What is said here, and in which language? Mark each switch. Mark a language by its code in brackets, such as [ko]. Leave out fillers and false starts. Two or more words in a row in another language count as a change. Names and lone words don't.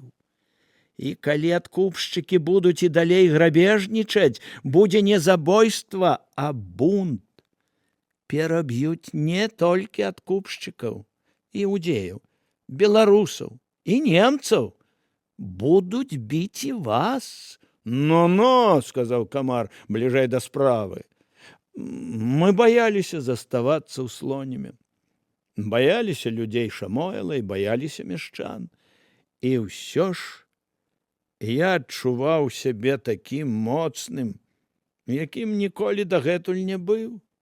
[be] І калі адкупшчыкі будуць і далей грабежнічаць, будзе не забойства, а бунт. Пераб'юць не толькі адкупшчыкаў, іудзеяў, беларусаў і немцаў. Будуць біць і вас. «Но-но», — сказаў камар, бліжэй да справы. Мы баяліся заставацца ў Слоніме. Баяліся людзей Шамоэла і баяліся мяшчан. І ўсё ж я адчуваў сябе такім моцным, якім ніколі дагэтуль не быў.